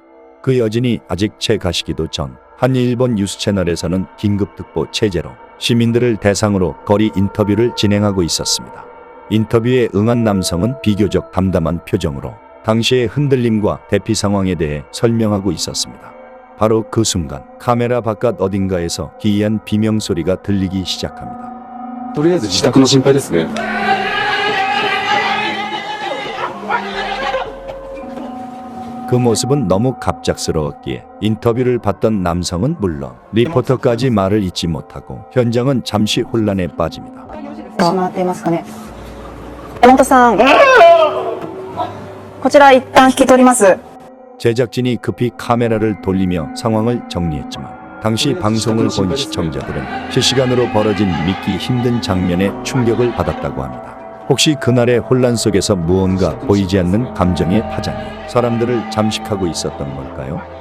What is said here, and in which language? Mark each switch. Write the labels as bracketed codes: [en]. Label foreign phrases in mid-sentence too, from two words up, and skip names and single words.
[ko] 그 여진이 아직 채가시기도 전 한 일본 뉴스 채널에서는 긴급특보 체제로 시민들을 대상으로 거리 인터뷰를 진행하고 있었습니다. 인터뷰에 응한 남성은 비교적 담담한 표정으로 당시의 흔들림과 대피 상황에 대해 설명하고 있었습니다. 바로 그 순간 카메라 바깥 어딘가에서 기이한 비명소리가 들리기 시작합니다. [ja] とりあえず自宅の心配ですね。 [ko] 그 모습은 너무 갑작스러웠기에 인터뷰를 받던 남성은 물론 리포터까지 말을 잇지 못하고 현장은 잠시 혼란에 빠집니다. [ja] 回っていますかね。山本さん。こちら一旦引き取ります。 [ko] 제작진이 급히 카메라를 돌리며 상황을 정리했지만 당시 방송을 본 시청자들은 실시간으로 벌어진 믿기 힘든 장면에 충격을 받았다고 합니다. 혹시 그날의 혼란 속에서 무언가 보이지 않는 감정의 파장이 사람들을 잠식하고 있었던 걸까요?